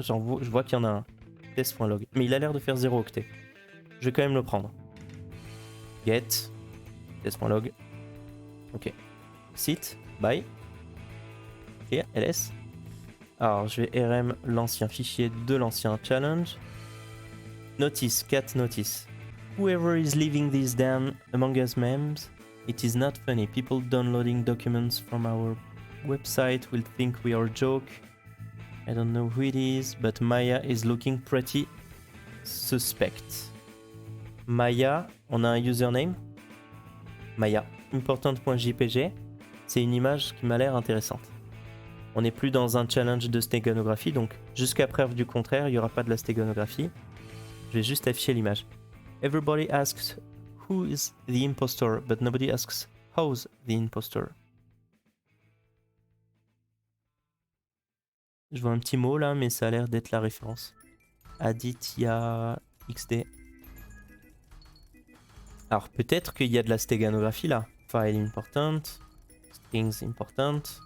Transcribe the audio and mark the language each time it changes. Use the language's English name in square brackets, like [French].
[French] Je vois qu'il y en a un. Test.log. Mais il a l'air de faire 0 octet. Je vais quand même le prendre. [English] Get. Test.log. Ok. Site. Bye. Ok. ls. [French] Alors, je vais rm l'ancien fichier de l'ancien challenge. [English] Notice. Cat notice. Whoever is leaving these damn Among Us memes, it is not funny. People downloading documents from our website will think we are a joke. I don't know who it is, but Maya is looking pretty suspect. [French] Maya, on a un username. Maya. [English] Important.jpg. [French] C'est une image qui m'a l'air intéressante. On n'est plus dans un challenge de stéganographie, donc jusqu'à preuve du contraire, il n'y aura pas de la stéganographie. Je vais juste afficher l'image. [English] Everybody asks who is the impostor, but nobody asks how's the impostor. [French] Je vois un petit mot là, mais ça a l'air d'être la référence. Aditya XD. Alors peut-être qu'il y a de la stéganographie là. File important. [English] Strings important.